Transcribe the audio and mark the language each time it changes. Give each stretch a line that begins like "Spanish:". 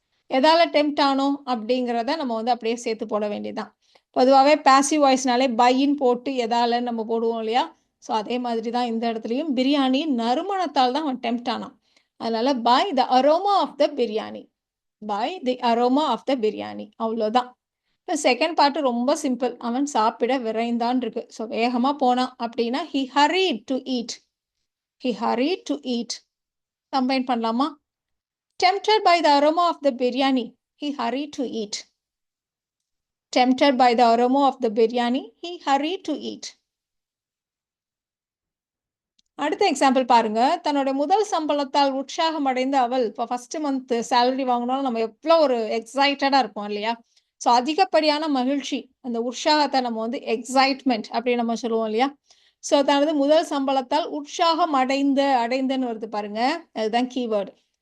Tamil: எதால டெம்ட் ஆனோம் அப்படிங்கிறத நம்ம வந்து அப்படியே சேர்த்து போட வேண்டியதுதான். பொதுவாகவே பாசிவ் வாய்ஸ்னாலே பைன்னு போட்டு எதாலன்னு நம்ம போடுவோம் இல்லையா. ஸோ அதே மாதிரி தான் இந்த இடத்துலையும் பிரியாணி நறுமணத்தால் தான் அவன் டெம்ட் ஆனான். அதனால
English: By the aroma of the biryani. by the aroma of the biryani.
Tamil: அவ்வளோதான். இப்போ செகண்ட் பார்ட் ரொம்ப சிம்பிள். அவன் சாப்பிட விரைந்தான் இருக்கு. ஸோ வேகமா போனான் அப்படின்னா
English: he hurried to eat. He hurried to eat.
Tamil: Combine பண்ணலாமா?
English: Tempted by the aroma of the biryani, he hurried to eat. Tempted by the aroma of the biryani, he hurried to eat.
Tamil: அடுத்த example பாருங்க. தன்னோட முதல் சம்பளத்தால் உற்சாகம் அடைந்த அவள், இப்போ
English: first month salary
Tamil: வாங்கினாலும் நம்ம எவ்வளோ ஒரு எக்ஸைட்டடா இருப்போம் இல்லையா? ஸோ அதிகப்படியான மகிழ்ச்சி, அந்த உற்சாகத்தை நம்ம வந்து எக்ஸைட்மெண்ட் அப்படின்னு நம்ம சொல்லுவோம் இல்லையா? ஸோ தனது முதல் சம்பளத்தால் உற்சாகம் அடைந்தன்னு வருது பாருங்க. அதுதான் கீவேர்டு.